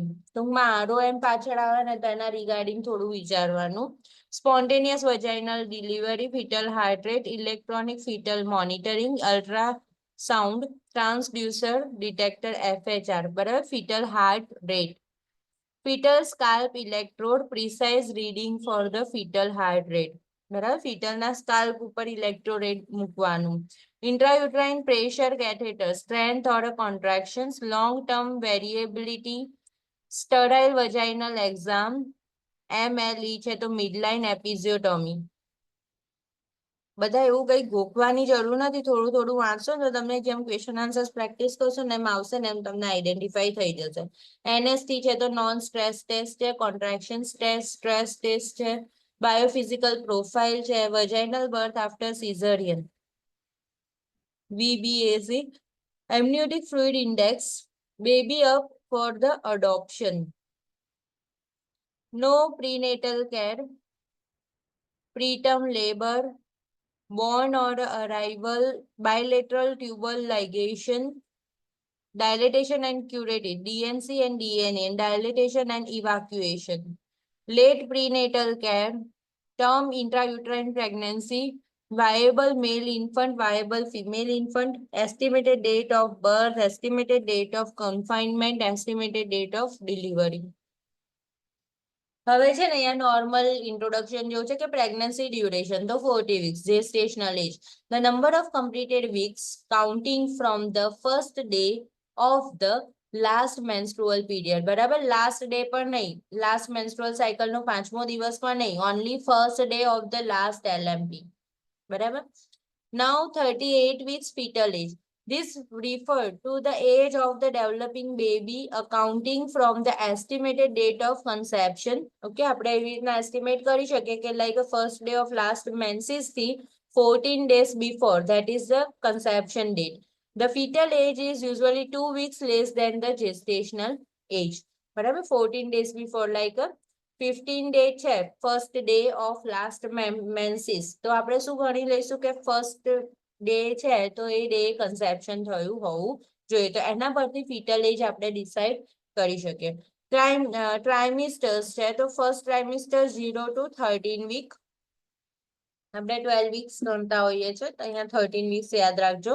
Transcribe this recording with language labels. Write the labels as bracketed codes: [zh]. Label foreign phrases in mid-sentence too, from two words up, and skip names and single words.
[gu] ટૂંકમાં ROM પાછળ આવે ને તેના રિગાર્ડિંગ થોડું વિચારવાનું. [en] Spontaneous vaginal delivery, fetal heart rate, electronic fetal monitoring, ultrasound, transducer detector FHR, બરાબર. fetal heart rate, fetal scalp electrode, precise reading for the fetal heart rate, [gu] બરાબર. fetal ના સ્કાલ્પ ઉપર ઇલેક્ટ્રોડ મૂકવાનું. [en] intrauterine pressure catheter, strength or contractions, long-term variability, sterile vaginal exam, MLE છે તો midline episiotomy. [gu] બધા એવું કઈ ગોખવાની જરૂર નથી, થોડું થોડું વાંચશો ને તો તમને જેમ [en] question answers practice [gu] કરશો ને એમ આવશે ને એમ તમને આઈડેન્ટિફાઈ થઈ જશે. [en] NST [gu] છે તો [en] non stress test છે, contraction test, stress test છે, biophysical profile છે, vaginal birth after cesarean, VBAC, amniotic fluid index, baby up for the adoption, no prenatal care, preterm labor, born or arrival, bilateral tubal ligation, dilatation and curative, DNC and DNA, and dilatation and evacuation, late prenatal care, term intrauterine pregnancy, viable male infant, viable female infant, estimated date of birth, estimated date of confinement, estimated date of delivery. [gu] હવે છે ને અહીંયા [en] normal introduction [gu] જેવું છે કે [en] pregnancy duration તો 40 weeks, gestational age, the number of completed weeks counting from the first day of the last menstrual period, બરાબર, last day [gu] પણ નહીં, [en] last menstrual cycle [gu] નો 5મો દિવસ પણ નહીં, [en] only first day of the last LMP, બરાબર. Now 38 weeks fetal age. This referred to the age of the developing baby accounting from the estimated date of conception. Okay, [gu] આપણે એવી રીતના [en] estimate [gu] કરી શકીએ કે [en] like first day of last menses થી 14 days before, that is the conception date. The fetal age is usually 2 weeks less than the gestational age. [gu] બરાબર, [en] 14 days before, [gu] like 15 day છે [en] first day of last menses, [gu] તો આપણે શું ગણી લઈશું કે [en] first day [gu] છે તો એ [en] day conception [gu] થયું હોવું જોઈએ, તો એના પરથી [en] fetal age [gu] આપણે ડિસાઇડ કરી શકીએ. ટ્રાઇમિસ્ટર્સ છે તો [en] first trimester 0 to 13 week, [gu] આપણે 12 વીક્સ ગણતા હોઈએ છીએ તો અહીંયા 13 વીક્સ યાદ રાખજો.